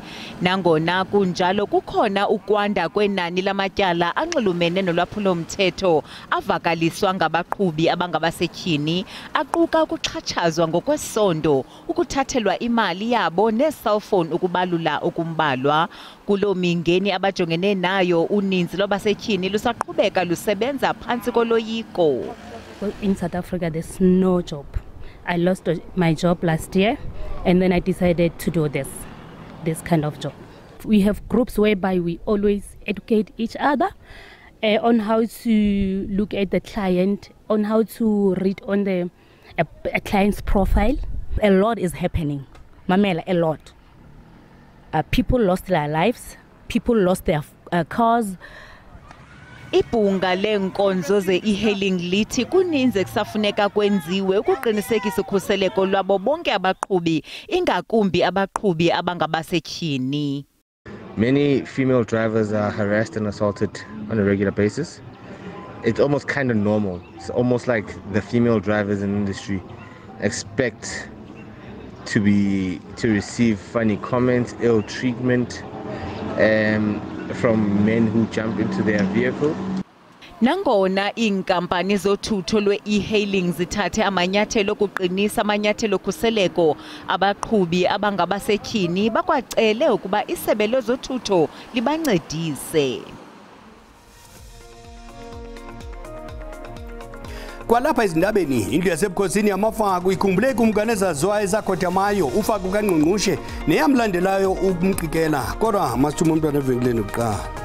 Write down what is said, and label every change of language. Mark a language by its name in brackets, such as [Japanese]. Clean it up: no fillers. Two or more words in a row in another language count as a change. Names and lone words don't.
[Xhosa] Nangona kunjalo kukhona ukwanda kwenani lamatyala anxulumene nolwaphulo-mthetho avakaliswa ngabaqhubi abangabasetyhini, aquka ukuxhatshazwa ngokwesondo, ukuthathelwa imali yabo nee-cellphone ukubalula okumbalwa. Kuloo mingeni abajongene nayo uninzi lwabasetyhini lusaqhubeka lusebenza phantsi koloyiko. [English] In South Africa, there's no job. I lost my job last year, and then I decided to do this kind of job. We have groups whereby we always educate each other on how to look at the client, on how to read on the a client's profile. A lot is happening. Mamela, a lot. People lost their lives. People lost their cars. [Xhosa] Ibhunga lenkonzo ze-e-hailing lithi kuninzi kusafuneka kwenziwe ukuqinisekisa ukhuseleko lwabo bonke abaqhubi, ingakumbi abaqhubi abangabasetyhini. [English] Many female drivers are harassed and assaulted on a regular basis. It's almost kind of normal. It's almost like the female drivers in the industry expect to receive funny comments, ill treatment from men who jump into their vehicle. [Xhosa] Nangona iinkampani zothutho lwe-e-hailing zithathe amanyathelo okuqinisa amanyathelo okhuseleko, abaqhubi abangabasetyhini bakwacele ukuba isebe lezothutho libancedise. Kwalapha ezindabeni indlu yasebukhosini yamafako ikhumbule ikumkani ezaziwayo ezakhothamayo ufako kaNgqungqushe neyamlandelayo ukumqikela kodwa masithuma umntwana evenkileni kuqala.